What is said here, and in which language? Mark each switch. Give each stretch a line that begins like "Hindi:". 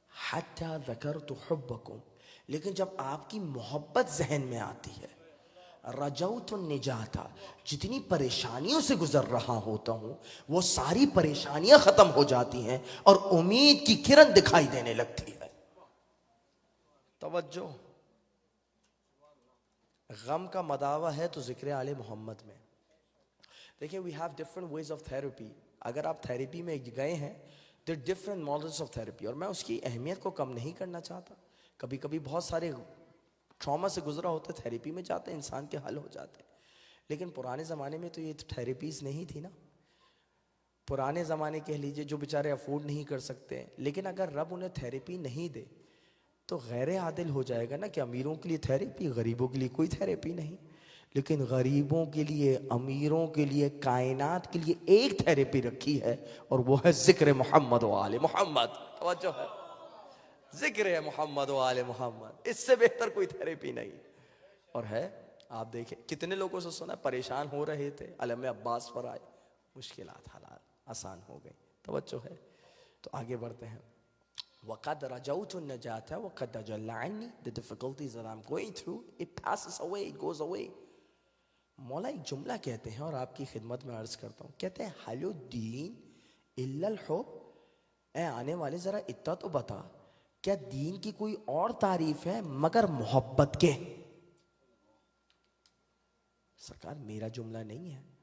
Arabic: حتی ذکرت حبکم,
Urdu: لیکن جب آپ کی محبت ذہن میں آتی ہے,
Arabic: رجوت النجات,
Urdu: جتنی پریشانیوں سے گزر رہا ہوتا ہوں وہ ساری پریشانیاں ختم ہو جاتی ہیں اور امید کی کرن دکھائی دینے لگتی ہے. توجہ, غم کا مداوع ہے تو ذکر آل محمد میں. دیکھیں
English: we have different ways of therapy.
Urdu: اگر آپ تھیراپی میں گئے ہیں
English: there are different models of therapy,
Urdu: اور میں اس کی اہمیت کو کم نہیں کرنا چاہتا. کبھی کبھی بہت سارے ٹراما سے گزرا ہوتا ہے, تھیراپی میں جاتے ہیں, انسان کے حل ہو جاتے ہیں. لیکن پرانے زمانے میں تو یہ تھیراپیز نہیں تھی نا. پرانے زمانے کہہ لیجئے جو بیچارے افورڈ نہیں کر سکتے, لیکن اگر رب انہیں تھیراپی نہیں دے تو غیر عادل ہو جائے گا نا کہ امیروں کے لیے تھیراپی, غریبوں کے لیے کوئی تھیراپی نہیں. لیکن غریبوں کے لیے, امیروں کے لیے, کائنات کے لیے ایک تھیراپی رکھی ہے اور وہ ہے ذکر محمد و آل محمد. توجہ ہے, ذکر محمد و آل محمد, اس سے بہتر کوئی تھیراپی نہیں. اور ہے, آپ دیکھیں کتنے لوگوں سے سنا پریشان ہو رہے تھے, علم عباس پر آئے, مشکلات حلال آسان ہو گئی. توجہ ہے. تو آگے بڑھتے ہیں.
Arabic: وَقَدْ رَجَوْتُ النَّجَاةَ وَقَدْ تَجَلَّ عَنِّي.
English: The difficulties that I'm going through, it passes away, it goes away.
Urdu: مولا ایک جملہ کہتے ہیں اور آپ کی خدمت میں عرض کرتا ہوں. کہتے ہیں
Arabic: حل الدین الا الحب.
Urdu: اے آنے والے ذرا اتنا تو بتا, کیا دین کی کوئی اور تعریف ہے مگر محبت کے؟ سرکار میرا جملہ نہیں ہے.